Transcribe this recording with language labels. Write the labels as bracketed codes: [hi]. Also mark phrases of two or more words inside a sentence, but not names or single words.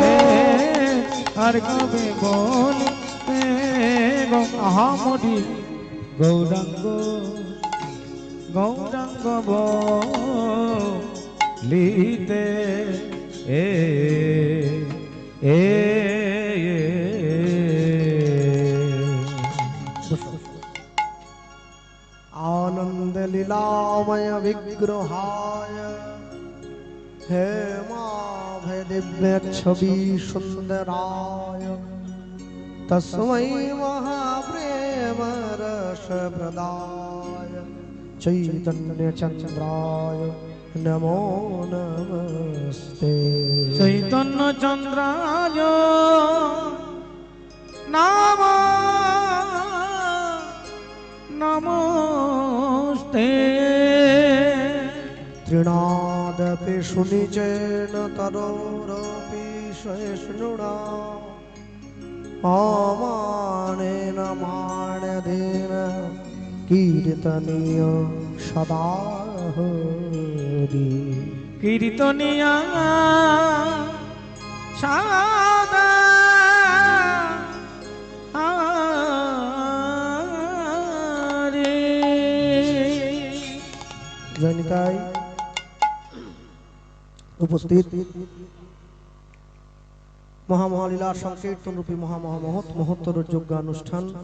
[bn] আর কবে বল আহামরি গৌরাঙ্গ গৌরাঙ্গ বলিতে এ এ [sa] आनंद लीलामय विग्रहाय हे माभय दिव्य छवि सुंदराय तस्मै महाप्रेम रस प्रदाय चैतन्य चंद्राय नमो नमस्ते চৈতন্য চন্দ্রায় নাম নমস্তে तृणादपि सुनिचेन तरोरपि सहिष्णुना अमानेन मानदेन कीर्तनीय सदा हरि কীর্তনিয়া সাদা [bn] জয়নিতাই উপস্থিত মহামহালীলা সংকীর্তন রূপী মহত্তর যজ্ঞানুষ্ঠান